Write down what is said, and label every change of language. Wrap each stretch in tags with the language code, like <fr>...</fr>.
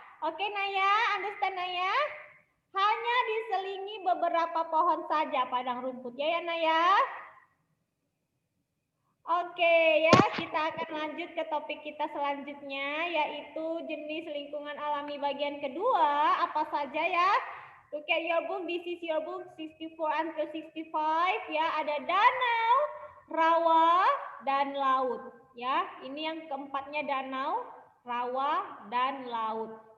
<id>Oke Naya,</id> <en>understand Naya?</en> <id>Hanya diselingi beberapa pohon saja padang rumput ya Naya. Oke ya, kita akan lanjut ke topik kita selanjutnya, yaitu jenis lingkungan alami bagian kedua. Apa saja ya?</id> <en>Look at your book, this is your book 64 until 65 ya.</en> <id>Ada danau, rawa, dan laut ya. Ini yang keempatnya danau, rawa, dan laut.</id>